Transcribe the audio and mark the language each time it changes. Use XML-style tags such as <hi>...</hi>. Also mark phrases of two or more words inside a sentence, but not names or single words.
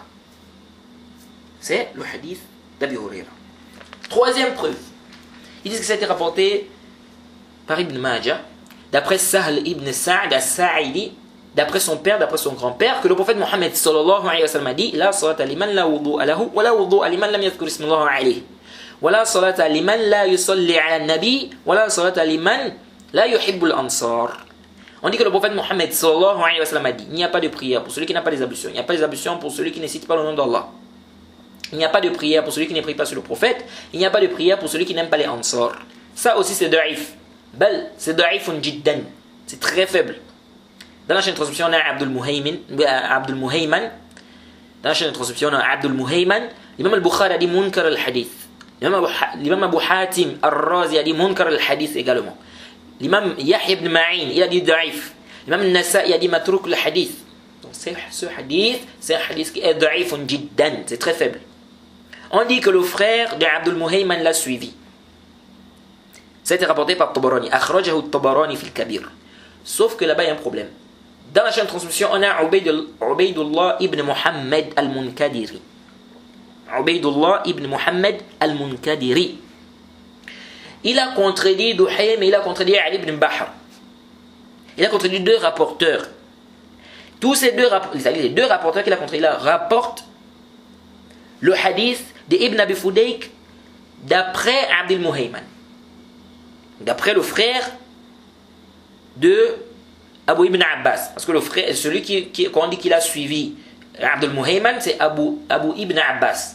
<fr>C'est le hadith d'Abi Huraira. Troisième preuve. Ils disent que ça a été rapporté par Ibn Majah, d'après Sahl ibn Sa'd as-Sa'idi, d'après son père, d'après son grand-père, que le prophète Mohammed</fr> <ar>صلى الله عليه وسلم</ar> <fr>a dit:</fr> <ar>لا صلاة لمن لا وضوء له، ولا وضوء لمن لم يذكر اسم الله عليه. ولا صلاة لمن لا يصلي على النبي، ولا صلاة لمن لا يحب الأنصار.</ar> <fr>On dit que le prophète Mohammed</fr> <ar>صلى الله عليه وسلم</ar> <fr>a dit: il n'y a pas de prière pour celui qui n'a pas les ablutions, il n'y a pas les ablutions pour celui qui ne cite pas le nom d'Allah. Il n'y a pas de prière pour celui qui ne prie pas sur le prophète. Il n'y a pas de prière pour celui qui n'aime pas les ansar. Ça aussi c'est da'if. Bel, c'est</fr> <ar>ضعيف جدا.</ar> <fr>C'est très faible. Dans la chaîne de transmission, on a Abdul Muhayman. Dans la chaîne de transmission, on a Abdul Muhayman. L'imam al-Bukhari a dit</fr> <ar>منكر الحديث.</ar> <fr>L'imam Abu Hatim al-Razi a dit</fr> <ar>منكر الحديث</ar> <fr>également. L'imam Yahya ibn Ma'in, il a dit da'if. L'imam al-Nasa'i a dit</fr> <ar>متروك الحديث.</ar> <fr>Donc ce hadith, c'est un hadith qui est</fr> <ar>ضعيف جدا.</ar> <fr>C'est très faible. On dit que le frère d'Abdul Muhayman l'a suivi. Ça a été rapporté par Tabarani.</fr> <ar>أخرجه الطبراني في الكبير.</ar> <fr>Sauf que là-bas, il y a un problème. Dans la chaîne de transmission, on a Ubaydullah ibn Muhammad al-Munkadiri. Ubaydullah ibn Muhammad al-Munkadiri. Il a contredit Duhaym et il a contredit Ali ibn Bahr. Il a contredit 2 rapporteurs. Tous ces les deux rapporteurs qu'il a contredit là rapportent le hadith de Ibn Abi Fudayk d'après Abdul Muhayman, d'après le frère de Abu Ibn Abbas, parce que le frère, celui qu'on dit qu'il a suivi Abdul Muhayman, c'est Abu Ibn Abbas.</fr>